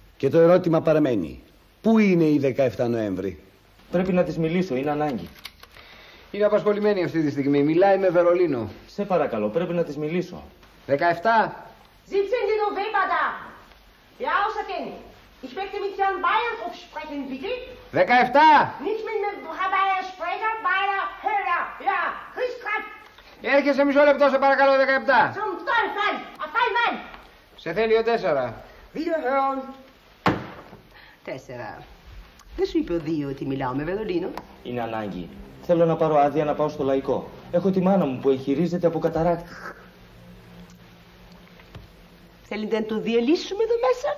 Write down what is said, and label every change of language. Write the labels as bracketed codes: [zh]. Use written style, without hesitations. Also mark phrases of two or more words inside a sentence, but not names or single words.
[el] Και το ερώτημα παραμένει. Πού είναι η 17 Νοέμβρη? Πρέπει να της μιλήσω, είναι ανάγκη. Είναι απασχολημένη αυτή τη στιγμή. Μιλάει με Βερολίνο. Σε παρακαλώ, πρέπει να της μιλήσω. 17. 17. [de] November da. Ja, außerdem. Ich möchte mit Herrn Bayernhof sprechen, bitte. 17. Nicht mit dem Herrn Bayer Sprecher, Bayer Höller. Ja, Christoph. [el] Έρχεσαι μισό λεπτό, σε παρακαλώ, 17. [de] Zum Teufel. Auf einmal. [el] Σε θέλει ο 4. [de] Wiederhören. [el] 4. Δεν σου είπε ο 2 ότι μιλάω με Βερολίνο? Είναι ανάγκη. Θέλω να πάρω άδεια να πάω στο λαϊκό. Έχω τη μάνα μου που εγχειρίζεται από καταράκτη. Θέλετε να το διαλύσουμε εδώ μέσα?